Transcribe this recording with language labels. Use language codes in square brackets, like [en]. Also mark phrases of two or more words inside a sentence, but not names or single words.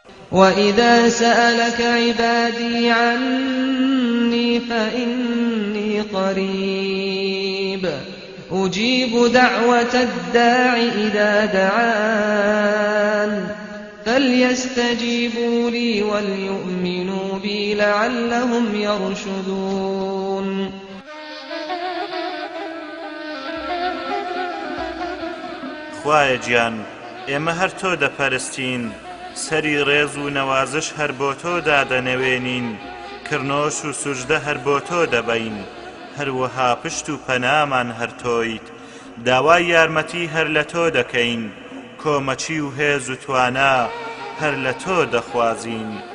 [ar] وإذا سألك عبادي عني فإني قريب أجيب دعوة الداع إذا دعان فليستجيبوا لي وليؤمنوا بي لعلهم يرشدون. [ckb] خوایە گیان ئێمە هەر تۆ دەپەرستین، سەری ڕێز و نەوازش هەر بۆ تۆ دادەنەوێنین، کڕنۆش و سوژدە هەر بۆ تۆ دەبەین، هەروەها پشت و پەنامان هەر تۆیت، داوای یارمەتی هەر لە تۆ دەکەین، کۆمەچی و هێز و توانا هەر لە تۆ دەخوازین.